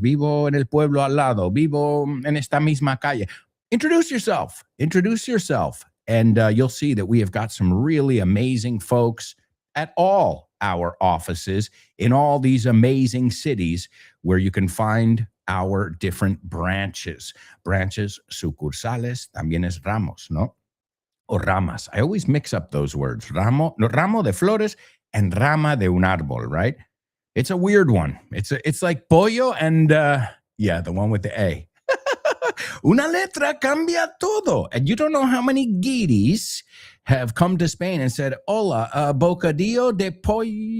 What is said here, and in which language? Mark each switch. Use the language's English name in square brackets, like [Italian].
[Spanish] Vivo en el pueblo al lado. Vivo en esta misma calle. [English] Introduce yourself. Introduce yourself. And you'll see that we have got some really amazing folks at all our offices in all these amazing cities where you can find our different branches. [Spanish] Branches, sucursales, también es ramos, ¿no? O ramas. [English] I always mix up those words. [Spanish] Ramo de flores [English] and [Spanish] rama de un árbol, [English] right? It's a weird one. It's like pollo and, the one with the A. [Spanish] Una letra cambia todo. [English] And you don't know how many guiris have come to Spain and said, [Spanish] hola, bocadillo de pollo.